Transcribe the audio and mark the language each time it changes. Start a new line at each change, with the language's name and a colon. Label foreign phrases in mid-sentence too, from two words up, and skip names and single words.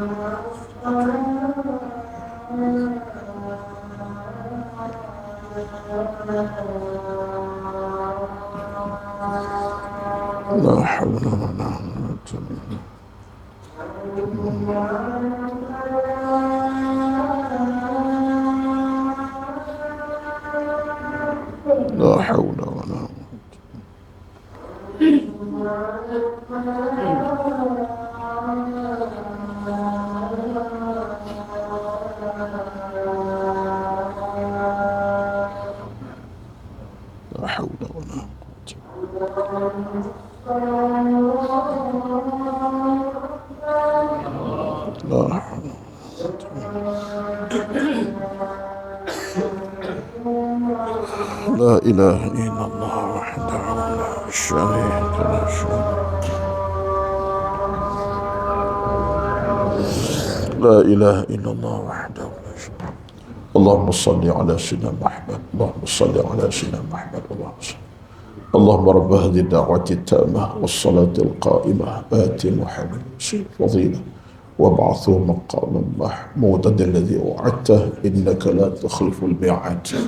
Arabic: لا حول ولا قوة إلا بالله. لا حول ولا لا حول ولا la لا إله إلا الله وحده لا شريك له لا إله إلا الله وحده لا شريك له اللهم صل على سيدنا محمد اللهم صل على سيدنا محمد اللهم صل اللهم رب هذه الدعوة التامة والصلاة القائمة آت محمد فضيلة وابعثه مقاما محمودا الذي وعدته إنك لا تخلف الميعاد.